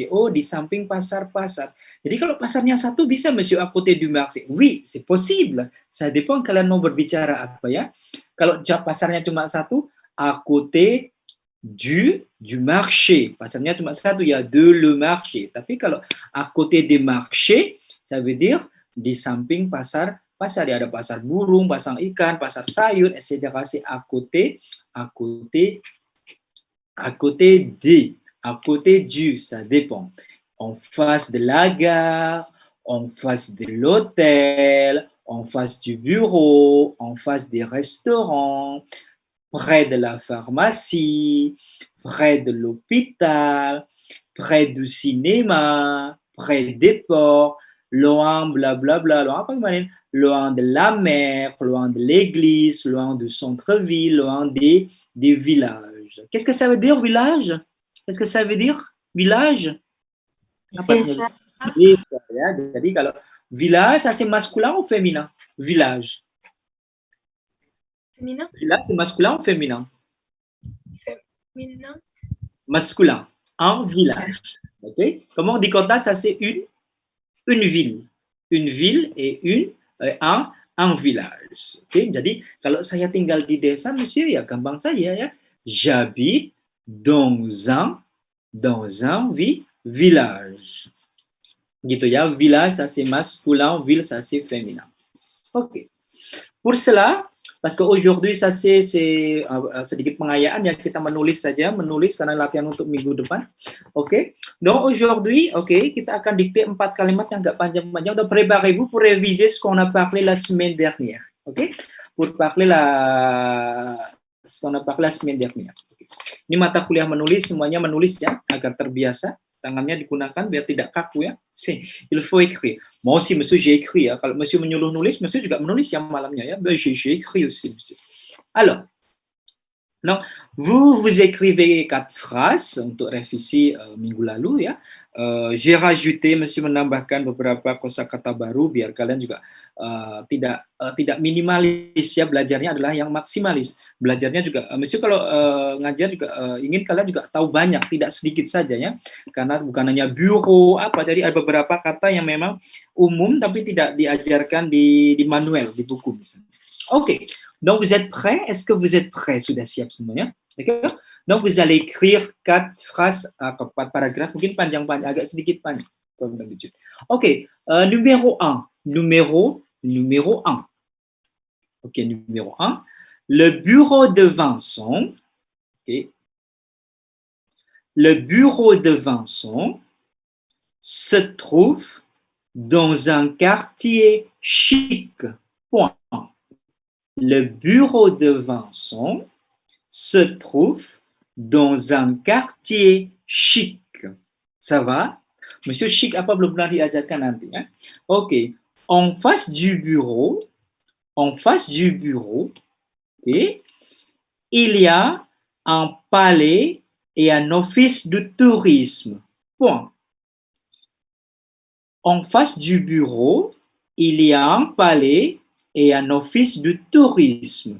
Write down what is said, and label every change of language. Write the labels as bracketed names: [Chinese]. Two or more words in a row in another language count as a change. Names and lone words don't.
[Indonesian] Oh, di samping pasar-pasar. Jadi kalau pasarnya satu bisa [French] monsieur à côté du marché. Oui, c'est possible. Ça dépend [Indonesian] kalian mau berbicara apa ya. Kalau pasarnya cuma satu, [French] à côté du marché. [Indonesian] Pasarnya cuma satu ya, [French] de le marché. [Indonesian] Tapi kalau [French] à côté des marchés, ça veut dire [Indonesian] di samping pasar ya, ada pasar burung, pasar ikan, pasar sayur, etc. [French] C'est à côté du, ça dépend. En face de la gare, en face de l'hôtel, en face du bureau, en face des restaurants, près de la pharmacie, près de l'hôpital, près du cinéma, près des ports, loin, blablabla, loin [Indonesian] apa kemarin? [French] Loin de la mer, loin de l'église, loin du centre-ville, loin des villages. Qu'est-ce que ça veut dire village? Qu'est-ce que ça veut dire village? [Indonesian] Apa? Desa. Desa ya. Jadi kalau village, [French] ça c'est masculin ou féminin? Village. Féminin. Village c'est masculin ou féminin? Féminin. Masculin. Un village. Ok? Comment on dit kota? Ça c'est une ville. Une ville et un village. [Indonesian] Oke, jadi kalau saya tinggal di desa, monsieur, ya gampang saja ya. [French] J'habite dans un village. [Indonesian] Gitu ya. [French] Village, ça c'est masculin, ville, ça c'est féminin. [Indonesian] Oke. [French] Pour cela, parce qu'aujourd'hui, ça c'est [Indonesian] sedikit pengayaan ya, kita menulis karena latihan untuk minggu depan. Oke. [French] Donc aujourd'hui, [Indonesian] kita akan dikte 4 kalimat yang enggak panjang-panjang. [French] Donc préparez-vous pour réviser ce qu'on a parlé la semaine dernière. [Indonesian] Oke. [French] Pour parler ce qu'on a parlé la semaine dernière. [Indonesian] Ini mata kuliah menulis, semuanya menulis ya, agar terbiasa. Tangannya digunakan biar tidak kaku ya. [French] Il faut écrire. Moi aussi, monsieur, j'ai écrit ya. [Indonesian] Kalau monsieur menyuruh nulis, monsieur juga menulis ya malamnya ya. [French] J'ai écrit aussi, monsieur. Alors, donc, vous écrivez 4 phrases [Indonesian] untuk revisi minggu lalu ya. [French] J'ai rajouté, [Indonesian] Monsieur menambahkan beberapa kosakata baru biar kalian juga tidak minimalis ya, belajarnya adalah yang maksimalis. Belajarnya juga, Monsieur kalau ngajar juga ingin kalian juga tahu banyak, tidak sedikit saja ya, karena bukan hanya bureau apa, jadi ada beberapa kata yang memang umum tapi tidak diajarkan di manual, di buku misalnya. Oke, [French] donc vous êtes prêts? Est-ce que vous êtes prêts? [Indonesian] Sudah siap semuanya? [French] D'accord? Donc, vous allez écrire 4 phrases, 4 paragraphes, [Indonesian] mungkin panjang-panjang, agak sedikit panjang, [French] comme d'habitude. Ok, numéro 1. Numéro 1. Ok, numéro 1. Le bureau de Vincent. Okay. Le bureau de Vincent se trouve dans un quartier chic. Point. Le bureau de Vincent se trouve dans un quartier chic. Ça va? [Indonesian] Monsieur Chic apa belum pernah diajarkan nanti ya? Oke. [French] En face du bureau, okay, il y a un palais et un office de tourisme. Point. En face du bureau, il y a un palais et un office de tourisme.